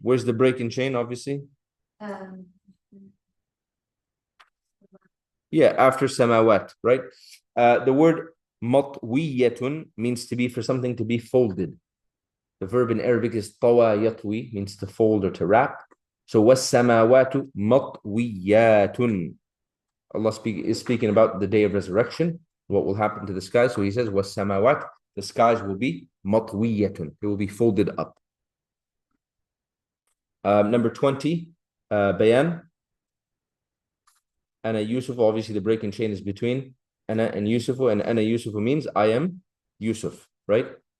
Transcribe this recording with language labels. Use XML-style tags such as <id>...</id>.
<en>Where's the break in chain, obviously? Yeah, after samawat, right? The word مطوية means to be, for something to be folded. The verb in Arabic is</en> <ar>طوى يطوي,</ar> <en>means to fold or to wrap.</en> <ar>So وَالسَّمَاوَاتُ مَطْوِيَّاتٌ.</ar> <en>Allah is speaking about the day of resurrection, what will happen to the skies. So he says وَالسَّمَاوَاتُ, the skies will be مَطْوِيَّةٌ, they will be folded up. Number 20, Bayan. Ana Yusuf, obviously the break in chain is between Ana and Yusufu, and Ana Yusufu means I am Yusuf, right?</en>